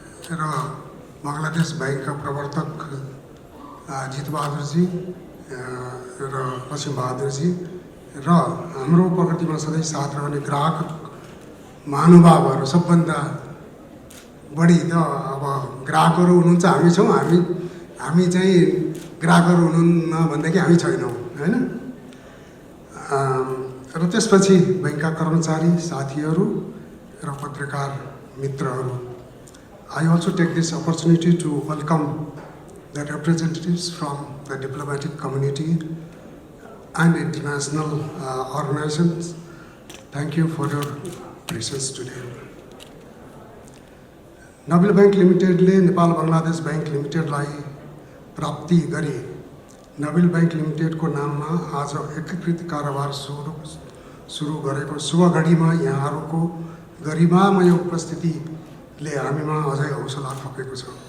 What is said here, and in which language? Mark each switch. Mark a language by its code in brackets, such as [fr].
[ne] र बङ्गलादेश बैंकका प्रवर्तक जितबहादुरजी र लक्ष्मीबहादुरजी र हाम्रो प्रगतिमा सधैँ साथ रहने ग्राहक महानुभावहरू, सबभन्दा बढी त अब ग्राहकहरू हुनुहुन्छ, हामी छौँ, हामी चाहिँ ग्राहकहरू हुनुहुन्न भनेदेखि हामी छैनौँ, होइन। र त्यसपछि बैंकका कर्मचारी साथीहरू र पत्रकार मित्रहरू, [en] I also take this opportunity to welcome the representatives from the diplomatic community and international organizations. Thank you for your presence today. [ne] Nobel bank लिमिटेडले Nepal Bangladesh bank लिमिटेडलाई प्राप्ति गरी नोबेल बैंक लिमिटेडको नाममा आज एकीकृत कारोबार सुरु गरेको शुभ घडीमा यहाँहरूको गरिमामय उपस्थितिले हामीमा अझै हौसला थपेको छ।